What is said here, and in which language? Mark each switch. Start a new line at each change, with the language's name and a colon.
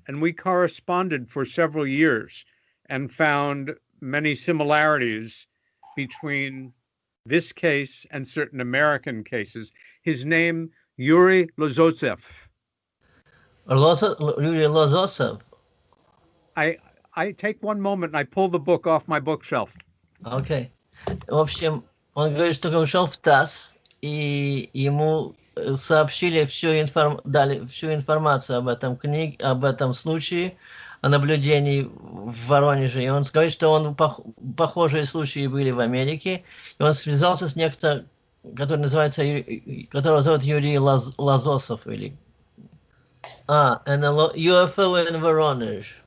English: And we corresponded for several years and found many similarities between this case and certain American cases. His name, Yuri Lozotsev. Yuri Lozotsev. I take one moment and I pull the book off my bookshelf. Okay.
Russian: В общем, он говорит, что ушел в ТАСС, и ему сообщили дали всю информацию об этом об этом случае, о наблюдении в Воронеже. И он говорит, что похожие случаи были в Америке. И он связался с некто, которого зовут Юрий Лазосов.
English: UFO in Воронеж.